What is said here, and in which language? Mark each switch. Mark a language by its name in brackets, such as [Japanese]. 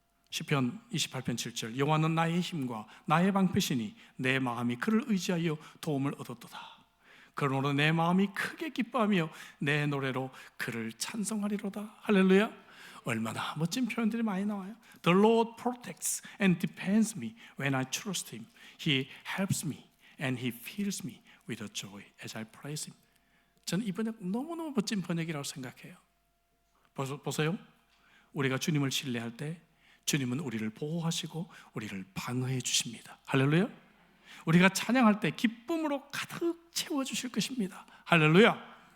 [Korean] 시편 28편 7절, 여호와는 나의 힘과 나의 방패시니 내 마음이 그를 의지하여 도움을 얻었도다. 그러므로 내 마음이 크게 기뻐하며 내 노래로 그를 찬송하리로다. 할렐루야. 얼마나 멋진 표현들이 많이 나와요. [English] The Lord protects and defends me when I trust Him. He helps me and He fills me with joy as I praise Him. [Korean] 저는 이 번역 너무너무 멋진 번역이라고 생각해요. 보세요. 우리가 주님을 신뢰할 때 주님은 우리를 보호하시고 우리를 방어해 주십니다. 할렐루야. 우리가 찬양할 때 기쁨으로 가득 채워주실 것입니다. 할렐루야.